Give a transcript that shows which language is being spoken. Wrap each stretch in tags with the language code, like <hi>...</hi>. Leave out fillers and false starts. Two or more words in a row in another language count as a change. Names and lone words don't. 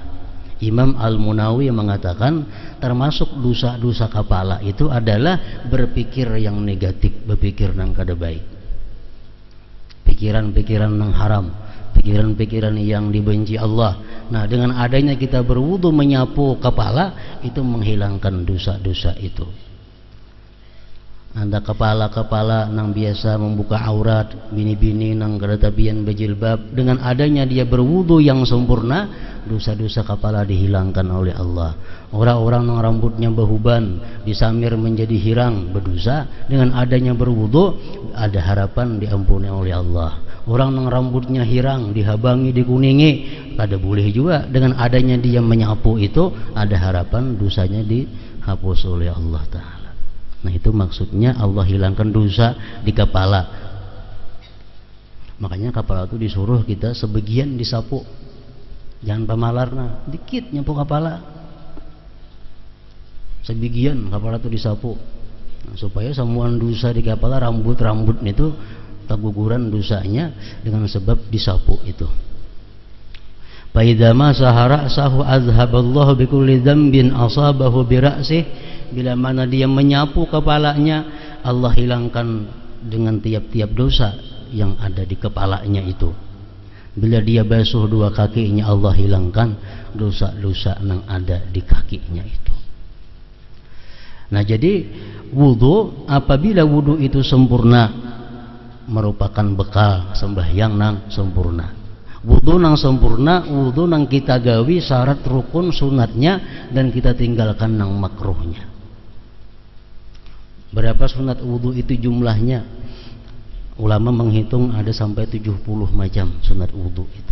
<id>Imam Al-Munawi mengatakan termasuk dosa-dosa kepala itu adalah berpikir yang negatif, berpikir nang kada baik, pikiran-pikiran nang haram, pikiran-pikiran yang dibenci Allah. Nah, dengan adanya kita berwudu menyapu kepala, itu menghilangkan dosa-dosa itu.</id> <bjn>Anda kepala-kepala nang biasa membuka aurat, bini-bini nang kada tabian berjilbab, dengan adanya dia berwudu yang sempurna, dosa-dosa kepala dihilangkan oleh Allah. Orang-orang nang rambutnya behuban, disamir menjadi hirang, berdosa, dengan adanya berwudu ada harapan diampuni oleh Allah. Orang nang rambutnya hirang, dihabangi, dikuningi, kada boleh juga, dengan adanya dia menyapu itu ada harapan dosanya dihapus oleh Allah Ta'ala.</bjn> <id>Nah, itu maksudnya Allah hilangkan dosa di kepala. Makanya kepala itu disuruh kita sebagian disapu, jangan pamalarna, dikit nyapu kepala, sebagian kepala itu disapu. Nah, supaya semua dosa di kepala, rambut-rambut itu terguguran dosanya dengan sebab disapu itu.</id> <ar>فإذا مسح رأسه أذهب الله بكل ذنب أصابه برأسه.</ar> <id>Bila mana dia menyapu kepalanya, Allah hilangkan dengan tiap-tiap dosa yang ada di kepalanya itu. Bila dia basuh 2 kakinya, Allah hilangkan dosa-dosa yang ada di kakinya itu. Nah, jadi wudu, apabila wudu itu sempurna, merupakan bekal sembahyang nang sempurna.</id> <bjn>Wudu nang sempurna, wudu nang kita gawi syarat rukun sunatnya dan kita tinggalkan nang makruhnya.</bjn> <id>Berapa sunat wudu itu jumlahnya? Ulama menghitung ada sampai 70 macam sunat wudu itu.</id>